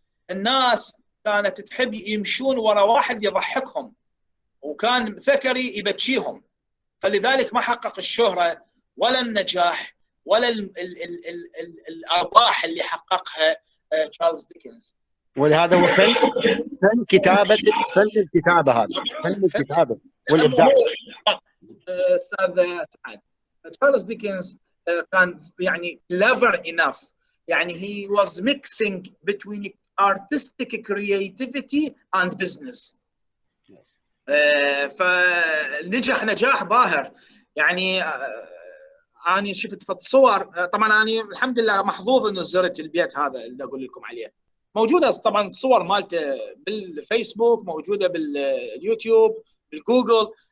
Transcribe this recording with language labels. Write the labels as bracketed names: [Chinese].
[Arabic] الناس كانت تحب يمشون ورا واحد يضحكهم، وكان ثكري يبكيهم، فلذلك ما حقق الشهرة ولا النجاح ولا الارباح اللي حققها تشارلز ديكنز. ولهذا هو فن كتابه، فن الكتابه، هذا فن الكتابه والابداع. [English] استاذ سعد، Charles Dickens [Arabic] كان يعني [English] clever enough، يعني he was mixing between artistic creativity and business. [Arabic] فنجح نجاح باهر. يعني أنا شفت في الصور، طبعا أنا الحمد لله محظوظ إنه زرت البيت هذا اللي أقول لكم عليه، موجودة طبعا الصور مالته بالفيسبوك، موجودة باليوتيوب، بالجوجل.